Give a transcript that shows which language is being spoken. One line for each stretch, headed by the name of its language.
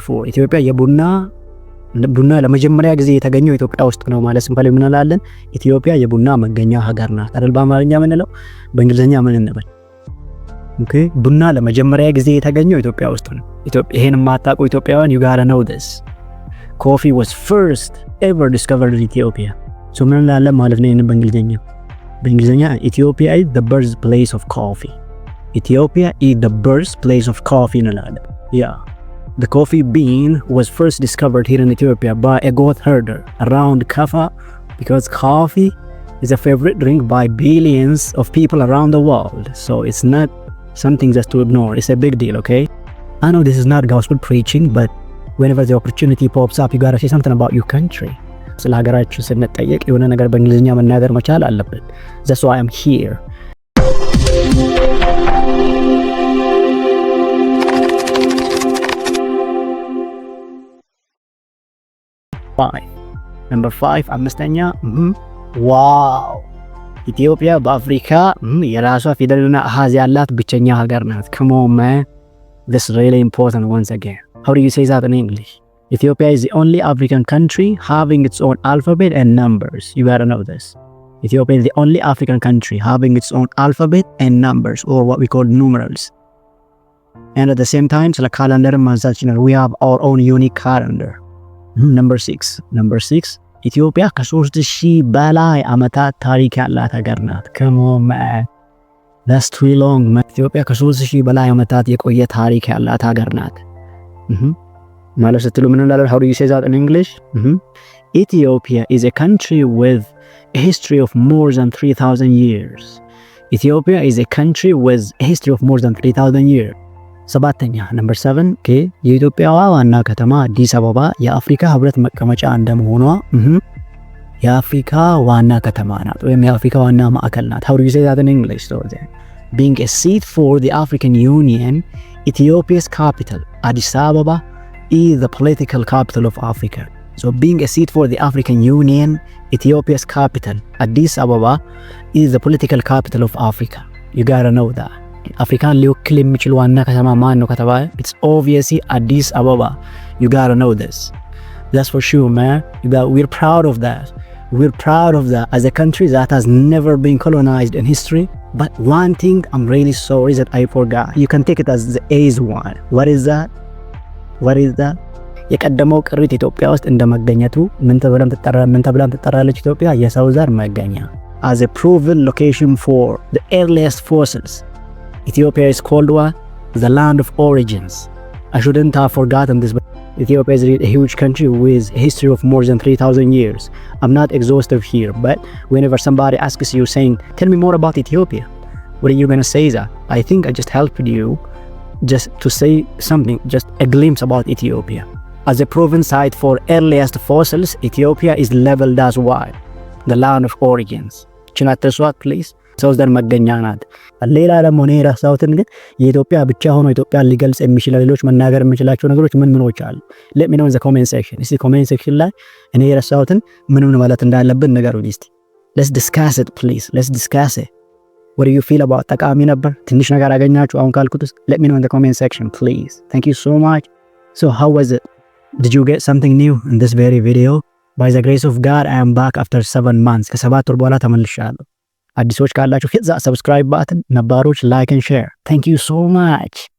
Amharic: Ethiopia ቡና ለመጀመሪያ ጊዜ የተገኘው ኢትዮጵያ ውስጥ ነው ማለት ሲምፕሊ ምን እንላለን? ኢትዮጵያ የቡና መገኛ ሀገር ናት አይደል? በአማርኛ ምን እንለው? በእንግሊዝኛ ምን እንበል? ኦኬ ቡና ለመጀመሪያ ጊዜ የተገኘው ኢትዮጵያ ውስጥ ነው። ይሄን የማታውቁ ኢትዮጵያውያን
English: you gotta know this. Coffee was first ever discovered in Ethiopia.
Amharic: So ምን እንላለን ማለት ነው? ይሄን በእንግሊዝኛ
English: Ethiopia is the birthplace of coffee. Ethiopia is the birthplace of coffee
Amharic: እንላለን።
English: Yeah. The coffee bean was first discovered here in Ethiopia by a goat herder around Kaffa, because coffee is a favorite drink by billions of people around the world. So it's not something just to ignore. It's a big deal, okay? I know this is not gospel preaching, but whenever the opportunity pops up, you gotta say something about your country.
Amharic: ስለ ሀገራችን ስንጠየቅ የሆነ ነገር በእንግሊዝኛ መናገር መቻል አለብን።
English: That's why I'm here.
Amharic: Number 5 አምስተኛ ዋው ኢትዮጵያ በአፍሪካ የራሷ ፊደልና አሃዝ ያላት ብቸኛ ሀገር ናት።
English: Come on man, this is really important once again. How do you say that in English? Ethiopia is the only African country having its own alphabet and numbers. You gotta know this. Ethiopia is the only African country having its own alphabet and numbers, or what we call numerals. And at the same time,
Amharic: ስለ ካላንደር ማንሳት ይችላል.
English: We have our own unique calendar.
Amharic: Number 6 ኢትዮጵያ ከ3000 በላይ ዓመታት ታሪክ ያላት ሀገር ናት።
English: Come on man, that's too long man.
Amharic: ኢትዮጵያ ከ3000 በላይ ዓመታት የቆየ ታሪክ ያላት ሀገር ናት። ማለት ስትሉ ምን እንላለን?
English: How do you say that in English? Ethiopia is a country with a history of more than 3000 years. Ethiopia is a country with a history of more than 3000 years.
Amharic: ሰባተኛ number 7 የኢትዮጵያ ዋና ከተማ አዲስ አበባ የአፍሪካ ህብረት መቀመጫ እንደመሆኗ የአፍሪካ ዋና ከተማ ናት ወይም የአፍሪካ ዋና ማዕከል ናት።
English: How do you say that in English? So being a seat for the African Union, Ethiopia's capital Addis Ababa is the political capital of Africa. So being a seat for the African Union, Ethiopia's capital Addis Ababa is the political capital of Africa. You gotta know that.
Amharic: አፍሪካን ሊወክል የሚችል ዋና ከተማ ማን ነው ከተባለ
English: it's obviously Addis Ababa. You gotta know this. That's for sure man. We're proud of that. We're proud of that as a country that has never been colonized in history. But one thing I'm really sorry that I forgot. You can take it as the A's one. What is that?
Amharic: የቀደመው ቅሪት ኢትዮጵያ ውስጥ እንደመገኘቱ ምን ተብላም ትጠራለች ኢትዮጵያ? የሰው ዘር መገኛ.
English: As a proven location for the earliest fossils, Ethiopia is called what? The land of origins. I shouldn't have forgotten this, but Ethiopia is a huge country with a history of more than 3000 years. I'm not exhaustive here, but whenever somebody asks you saying, tell me more about Ethiopia, what are you going to say that? I think I just helped you just to say something, just a glimpse about Ethiopia. As a proven site for earliest fossils, Ethiopia is labeled as what? The land of origins. Chinatreswat, please.
Amharic: ሰው ዘር መገኛ ናት። ሌላ ደግሞ እኔ የረሳሁትን ግን የኢትዮጵያ ብቻ ሆኖ ኢትዮጵያን ሊገልጽ የሚችል ሌሎች መናገር የምችላቸው ነገሮች ምኖች አሉ?
English: let me know in the comment section.
Amharic: እስቲ comment section ላይ እኔ የረሳሁትን ምን ማለት እንዳለብን ንገሩኝ እስቲ።
English: let's discuss it please. Let's discuss it. What do you feel about
Amharic: ጠቃሚ ነበር? ትንሽ ነገር አገኛችሁ አሁን ካልኩት?
English: let me know in the comment section please. Thank you so much. So how was it? Did you get something new in this very video? By the grace of God, I am back after 7 months.
Amharic: ከ7 ወር በኋላ ተመልሻለሁ። አዲሶች ካላችሁ
English: hit that subscribe button,
Amharic: ነባሮች
English: like and share. Thank you so much.